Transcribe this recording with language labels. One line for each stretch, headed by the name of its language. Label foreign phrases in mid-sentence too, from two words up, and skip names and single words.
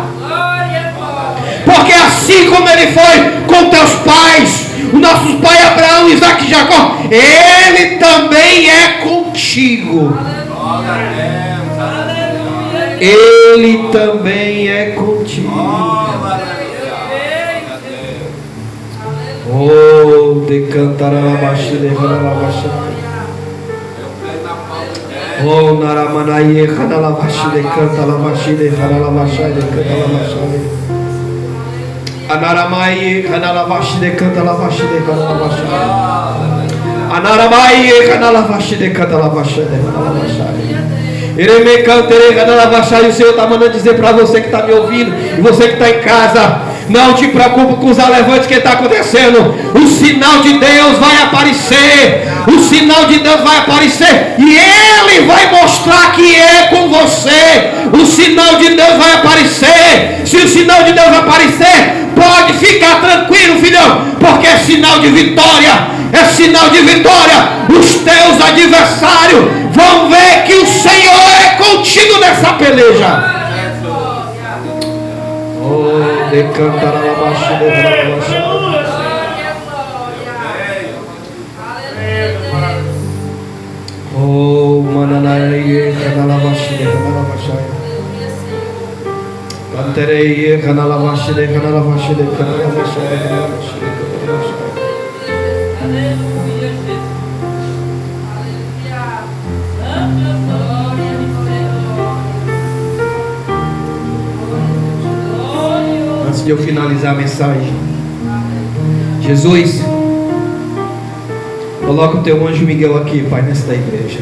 Portuguese: Porque assim como Ele foi com teus pais, os nossos pais Abraão, Isaac e Jacó, Ele também é contigo. Ele também é contigo. Oh, de cantar a labaxa, de labaxa. Oh, naramanaie, cana labaxa, de canta labaxa, de labaxa, de canta labaxa. Anaramai, canalavashi de canta lavashi de canalavashi. Anaramai, canalavashi de canta lavashi de canalavashi. Ireme cantere canalavashi. E o Senhor está mandando dizer para você que está me ouvindo e você que está em casa: não te preocupe com os alevantes que está acontecendo. O sinal de Deus vai aparecer. O sinal de Deus vai aparecer e Ele vai mostrar que é com você. O sinal de Deus vai aparecer. Se o sinal de Deus aparecer, pode ficar tranquilo, filhão, porque é sinal de vitória. É sinal de vitória. Os teus adversários vão ver que o Senhor é contigo nessa peleja. Oh, de cantar a labaxa, de labaxa. Oh, mananaie, canalabaxa, de canalabaxa. Canterei, canalabaxa, de canalabaxa, de canalabaxa, de canalabaxa. Aleluia, Jesus. Aleluia. Santo, glória, glória. Antes de eu finalizar a mensagem, Jesus, coloca o teu anjo Miguel aqui, Pai, nesta igreja.